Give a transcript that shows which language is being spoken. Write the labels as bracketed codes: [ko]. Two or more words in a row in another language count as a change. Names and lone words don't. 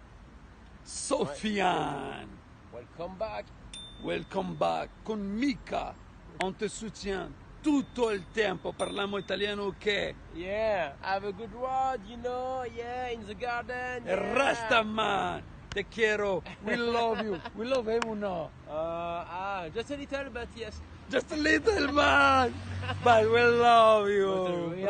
[en] Sofiane, Welcome back. welcome back [it] con Mika. [fr] On te soutient [it] tutto il tempo. Parliamo italiano, ok? [en] Yeah, have a good ride, you know. Yeah, in the garden. E Yeah. resta man. [es] Te quiero. [en] We love you. We love him or no? Just a little, but yes. Just a little man. But we love But a you, real